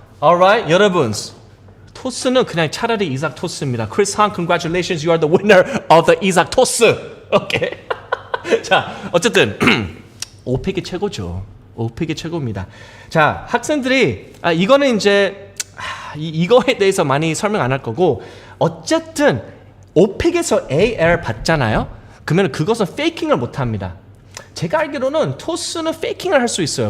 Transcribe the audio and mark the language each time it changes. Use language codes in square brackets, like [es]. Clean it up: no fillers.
[en] Alright, [ko] 여러분. 토스는 그냥 차라리 이삭 토스입니다. [en] 크리스 한, congratulations, you are the winner of the 이삭 토스. [ko] 오케이. 자, 어쨌든 오픽이 최고죠. 오픽이 최고입니다. 자, 학생들이 이거는 이제 이거에 대해서 많이 설명 안 할 거고, 어쨌든 오픽에서 AL 받잖아요. 그러면 그것은 페이킹을 못 합니다. 제가 알기로는 토스는 페이킹을 할 수 있어요.